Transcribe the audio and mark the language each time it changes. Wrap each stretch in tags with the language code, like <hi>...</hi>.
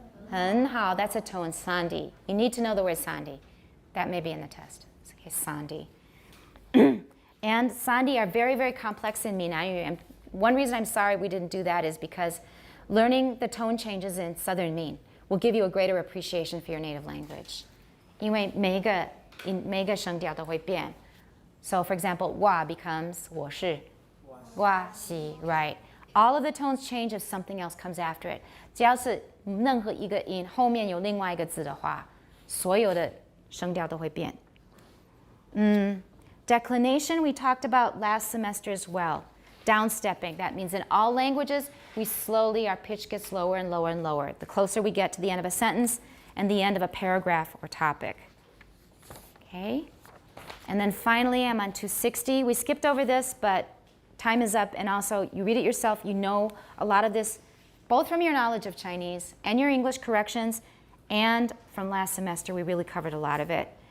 <zh>很好.</zh> <en>That's a tone, sandi. You need to know the word sandi. That may be in the test. Okay, sandi. And sandi are very, very complex in Minnan. And one reason I'm sorry we didn't do that is because learning the tone changes in Southern Min will give you a greater appreciation for your native language.</en> <zh>因为每一个声调都会变.</zh> <en>So for example, 我 becomes 我是, 我是, right? All of the tones change if something else comes after it.</en> <zh>只要是任何一个音后面有另外一个字的话，所有的声调都会变.</zh> <en>Declination we talked about last semester as well. Downstepping, that means in all languages, our pitch gets lower and lower and lower, the closer we get to the end of a sentence and the end of a paragraph or topic. Okay? And then finally, I'm on 260. We skipped over this, but time is up, and also you read it yourself, you know a lot of this, both from your knowledge of Chinese and your English corrections, and from last semester, we really covered a lot of it.</en>